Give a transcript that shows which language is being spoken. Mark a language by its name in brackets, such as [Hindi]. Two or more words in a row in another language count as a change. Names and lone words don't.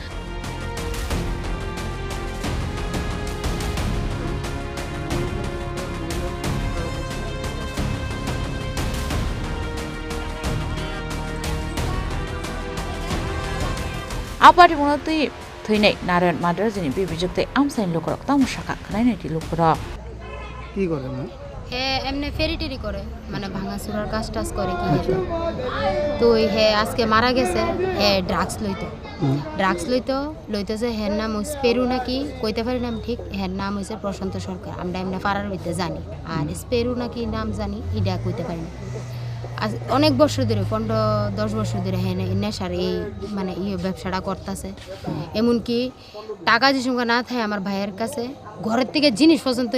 [Kok Borok] Patimungo tei Twiwi Narayan Madraji bibijok tei Amchaini Lukurok Tamushaka Khlainai Lukurok [Bangla] কি করে না হে এমনি ফেরিটেরি করে মানে ভাঙা চুরার কাজ টাজ করে কি তো হে আজকে মারা গেছে হে ড্রাগস লইতো যে হের নাম স্পেরু নাকি কইতে পারি না ঠিক হের নাম হইছে প্রশান্ত সরকার আমরা এমনি পাড়ার ভিতরে জানি আর স্পেরু নাকি নাম জানি ইডা কইতে পারি না অনেক বছর ধরে 15-10 বছর ধরে হ্যাঁ নেশার এই মানে ব্যবসাটা করতেছে এমনকি টাকা যে সঙ্গে না থাকে আমার ভাইয়ের কাছে ঘরের থেকে জিনিস পর্যন্ত